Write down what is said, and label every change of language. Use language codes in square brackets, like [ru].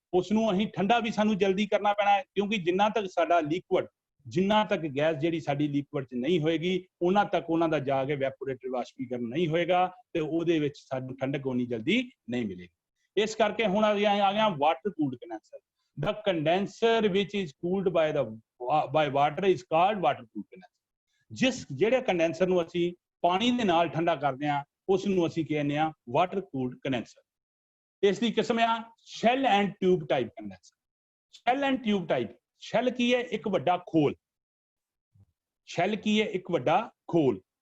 [pa] ਉਸ ਨੂੰ ਅਸੀਂ ਠੰਡਾ ਵੀ ਸਾਨੂੰ ਜਲਦੀ ਕਰਨਾ ਪੈਣਾ ਹੈ, ਕਿਉਂਕਿ ਜਿੰਨਾ ਤੱਕ ਸਾਡਾ ਲਿਕੁਇਡ, ਜਿੰਨਾ ਤੱਕ ਗੈਸ ਜਿਹੜੀ ਸਾਡੀ ਲਿਕੁਇਡ 'ਚ ਨਹੀਂ ਹੋਏਗੀ, ਉਹਨਾਂ ਤੱਕ ਉਹਨਾਂ ਦਾ ਜਾ ਕੇ ਵੈਪੋਰੇਟਿਵ ਵਾਸ਼ਪੀਕਰਨ ਨਹੀਂ ਹੋਏਗਾ ਤੇ ਉਹਦੇ ਵਿੱਚ ਸਾਨੂੰ ਠੰਡਕ ਉਨੀ ਜਲਦੀ ਨਹੀਂ ਮਿਲੇਗੀ। ਇਸ ਕਰਕੇ ਹੁਣ ਆ ਗਿਆ water cooled condenser. [en] The condenser which is cooled by water is called water cooled condenser। [pa] ਜਿਹੜੇ ਕੰਡੈਂਸਰ ਨੂੰ ਅਸੀਂ ਪਾਣੀ ਦੇ ਨਾਲ ਠੰਡਾ ਕਰਦੇ ਹਾਂ ਉਸ ਨੂੰ ਅਸੀਂ ਕਹਿੰਦੇ ਹਾਂ ਵਾਟਰ ਕੂਲਡ ਕੰਡੈਂਸਰ। ਇਸ ਦੀ ਕਿਸਮ ਆ shell and tube type condenser. Shell and tube type, shell ਕੀ ਹੈ? ਇੱਕ ਵੱਡਾ ਖੋਲ। ਸ਼ੈਲ ਕੀ ਹੈ? ਇੱਕ ਵੱਡਾ ਖੋਲ।